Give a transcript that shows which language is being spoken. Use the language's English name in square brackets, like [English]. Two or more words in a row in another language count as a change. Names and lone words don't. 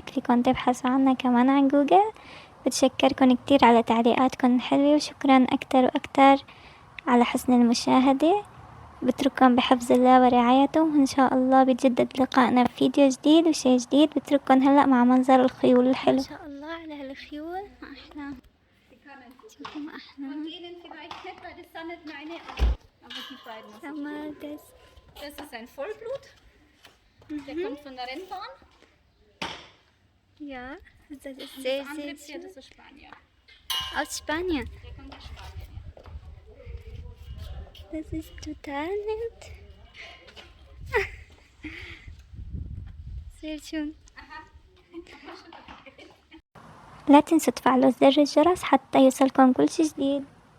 [Arabic] فيكن تبحثوا عنها كمان عن جوجل. بتشكركم كتير على تعليقاتكم الحلوة، وشكرا أكتر وأكتر على حسن المشاهدة. بترككم بحفظ الله ورعايته، وإن شاء الله بيتجدد لقائنا بفيديو جديد وشي جديد. بترككم هلأ مع منظر الخيول الحلو. ما شاء الله على هالخيول، ما أحلاهم. شوفوا ما أحلاهم. [German] Das ist ein Vollblut. Der kommt von der Rennbahn. Ja, das ist Und sehr, das andere sehr Pferd, schön. das ist Spanier. Aus Spanien. Der kommt aus Spanien. Das ist total nett. Sehr schön. [Arabic] لا تنسوا تفعلوا زر الجرس حتى يوصلكم كل شي جديد.